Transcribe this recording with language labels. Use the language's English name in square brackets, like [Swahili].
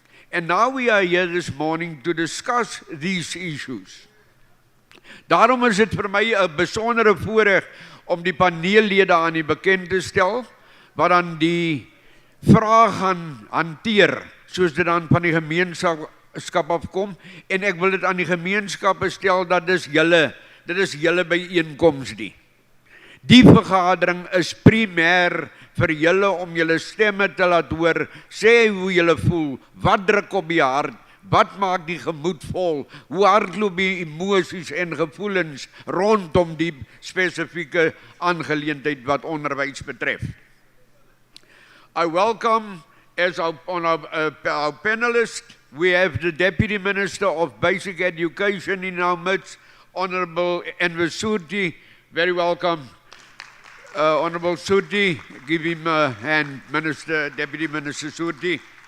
[English] And now we are here this morning to discuss these issues. [Afrikaans] Daarom is dit vir my 'n besondere voorreg om die paneellede aan u bekend te stel, wat dan die vrae gaan hanteer, soos dit dan van die gemeenskap afkom, en ek wil dit aan die gemeenskap stel dat dit is julle byeenkoms nie. Die vergadering is primêr vir julle om julle stemme te laat hoor, sê hoe julle voel, wat druk op die hart, wat maak die gemoed vol, hoe hardloop die emosies en gevoelens rondom die spesifieke aangeleentheid wat onderwys betref. [English] I welcome, as our panelist, we have the Deputy Minister of Basic Education in our midst, Honorable Enver Soorti. Very welcome. Honorable Soorti, give him a hand, Deputy Minister Soorti.